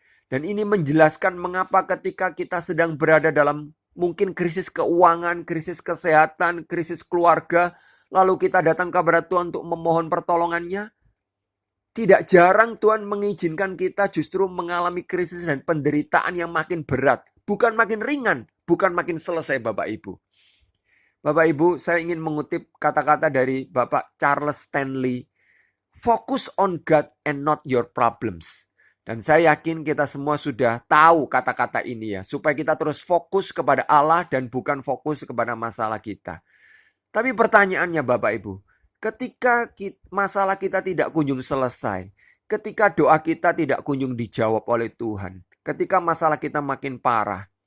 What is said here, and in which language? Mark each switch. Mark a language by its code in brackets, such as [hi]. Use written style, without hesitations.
[id] Dan ini menjelaskan mengapa ketika kita sedang berada dalam mungkin krisis keuangan, krisis kesehatan, krisis keluarga, lalu kita datang kepada Tuhan untuk memohon pertolongannya. Tidak jarang Tuhan mengizinkan kita justru mengalami krisis dan penderitaan yang makin berat. Bukan makin ringan, bukan makin selesai Bapak Ibu. Bapak Ibu, saya ingin mengutip kata-kata dari Bapak Charles Stanley. [en] Focus on God and not your problems. [id] Dan saya yakin kita semua sudah tahu kata-kata ini ya. Supaya kita terus fokus kepada Allah dan bukan fokus kepada masalah kita. Tapi pertanyaannya Bapak Ibu. Ketika masalah kita tidak kunjung selesai. Ketika doa kita tidak kunjung dijawab oleh Tuhan. Ketika masalah kita makin parah.